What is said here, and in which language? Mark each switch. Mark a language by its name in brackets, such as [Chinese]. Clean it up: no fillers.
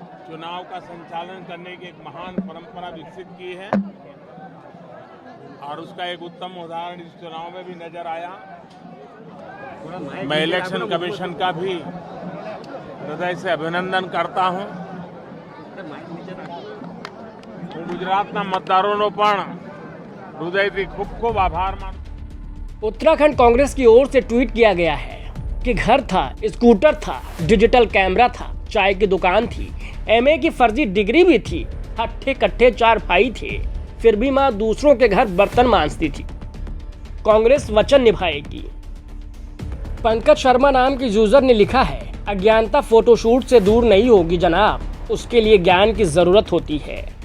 [Hindi] चुनाव का संचालन करने की एक महान परंपरा विकसित की है और उसका एक उत्तम उदाहरण इस चुनाव में भी नजर आया। मैं इलेक्शन कमीशन का भी हृदय से अभिनंदन करता हूं। [Gujarati] હું ગુજરાતના મતદારોનો પણ હૃદયથી ખૂબ ખૂબ આભાર માનું। [Hindi] उत्तराखंड कांग्रेस की ओर से ट्वीट किया गया है कि घर था, स्कूटर था, डिजिटल कैमरा था, चाय की दुकान थी, एमए की फर्जी डिग्री भी थी, हट्ठे कट्ठे 4 भाई थे, फिर भी मां दूसरों के घर बर्तन मांजती थी। कांग्रेस वचन निभाएगी। पंकज शर्मा नाम के यूजर ने लिखा है, अज्ञानता फोटोशूट से दूर नहीं होगी जनाब, उसके लिए ज्ञान की जरूरत होती है।